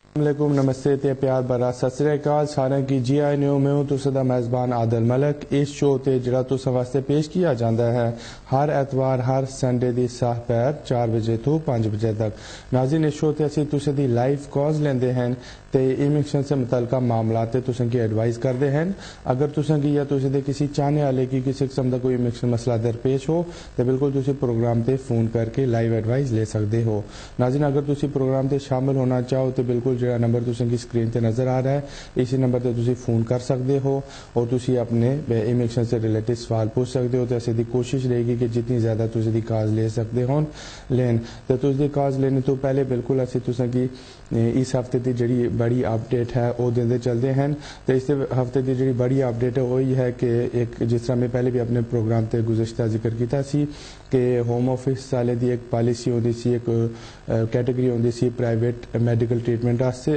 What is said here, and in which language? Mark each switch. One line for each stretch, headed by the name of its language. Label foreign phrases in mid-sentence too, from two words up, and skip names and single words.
Punjabi: علیکم نمستے تے پیار برا ست سری اکال سارے کی جی آئی نیو میں ہوں تسا دا میزبان عادل ملک. اس شو تے جڑا تسا واسطے پیش کیا جاتا ہے ہر اتوار ہر سنڈے دی ساہ پیر 4 بجے تو 5 بجے تک. ناظرین اس شو تے اسی تسا دی
English: live calls
Punjabi: لیندے ہیں تے امیگریشن سے متعلقہ معاملات تے تسا کی ایڈوائز کردے ہیں. اگر تسا کی یا تسا دے کسی چاہنے والے کی کسی قسم دا کوئی امیگریشن مسئلہ درپیش ہو تے بالکل تسی پروگرام تے فون کر کے
English: live advise
Punjabi: لے سکتے ہو. ناظرین اگر تسی پروگرام تے شامل ہونا چاہو تو بالکل جڑا نمبر تساں کی سکرین تے نظر آ رہا ہے اسی نمبر تے تسی فون کر سکتے ہو اور تسی اپنے امیگریشن سے ریلیٹڈ سوال پوچھ سکتے ہو. تے اسی دی کوشش رہے گی کہ جتنی زیادہ تسی دی کالز لے سکتے ہون لین. تے تسی دی کالز لینے تو پہلے بالکل اسی تساں کی اس ہفتے دی جڑی بڑی اپڈیٹ ہے وہ دیندے چلتے ہیں. تو اس ہفتے دی جڑی بڑی اپڈیٹ ہے وہی ہے کہ ایک جس طرح میں پہلے بھی اپنے پروگرام تے گزشتہ ذکر کیتا سی کہ ہوم آفس والے دی ایک پالیسی ہوندی سی ایک کیٹیگری ہوندی سی
English: private medical treatment
Punjabi: واسطے.